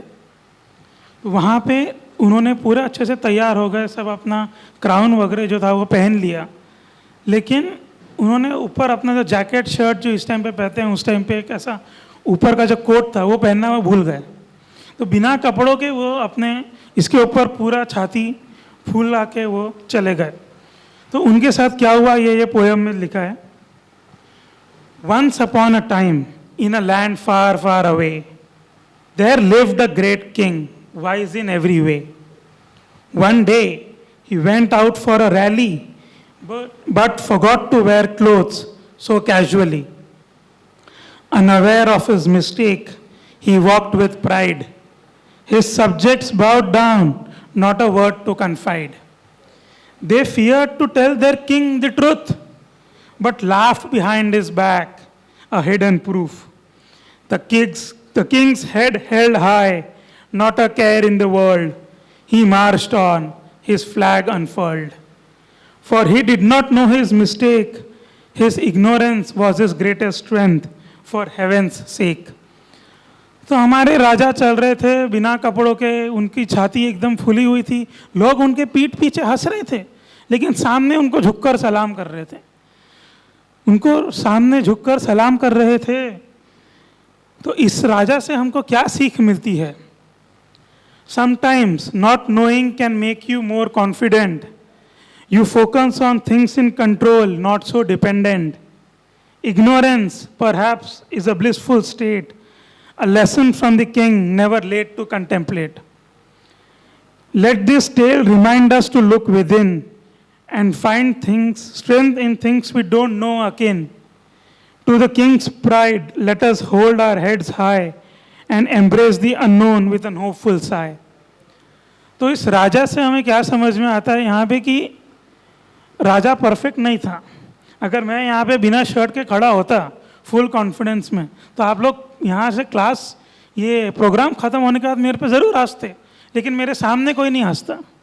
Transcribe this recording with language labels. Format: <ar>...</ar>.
<hi>तो वहाँ पे उन्होंने पूरे अच्छे से तैयार हो गए, सब अपना क्राउन वगैरह जो था वो पहन लिया, लेकिन उन्होंने ऊपर अपना जो जैकेट शर्ट जो इस टाइम पे पहनते हैं, उस टाइम पे एक ऐसा ऊपर का जो कोट था वो पहनना वो भूल गए। तो बिना कपड़ों के वो अपने इसके ऊपर पूरा छाती फूल ला के वो चले गए। तो उनके साथ क्या हुआ ये पोयम में लिखा है।</hi> <en>Once upon a time, in a land far, far away, there lived a great king, wise in every way. One day, he went out for a rally, but forgot to wear clothes so casually. Unaware of his mistake, he walked with pride. His subjects bowed down, not a word to confide. They feared to tell their king the truth, but laughed behind his back, a hidden proof. The king's head held high, not a care in the world. He marched on, his flag unfurled. For he did not know his mistake. His ignorance was his greatest strength, for heaven's sake.</en> <hi>तो हमारे राजा चल रहे थे बिना कपड़ों के, उनकी छाती एकदम फुली हुई थी, लोग उनके पीठ पीछे हंस रहे थे, लेकिन सामने उनको झुककर सलाम कर रहे थे। उनको सामने झुककर सलाम कर रहे थे। तो इस राजा से हमको क्या सीख मिलती है?</hi> <en>Sometimes not knowing can make you more confident. You focus on things in control, not so dependent. Ignorance perhaps is a blissful state, a lesson from the king never late to contemplate. Let this tale remind us to look within and find strength in things we don't know akin. To the king's pride, let us hold our heads high and embrace the unknown with an hopeful sigh.</en> <hi>तो इस राजा से हमें क्या समझ में आता है यहाँ पे कि राजा परफेक्ट नहीं था। अगर मैं यहाँ पे बिना शर्ट के खड़ा होता फुल कॉन्फिडेंस में, तो आप लोग यहाँ से क्लास ये प्रोग्राम ख़त्म होने के बाद मेरे पे ज़रूर हंसते, लेकिन मेरे सामने कोई नहीं हंसता।</hi>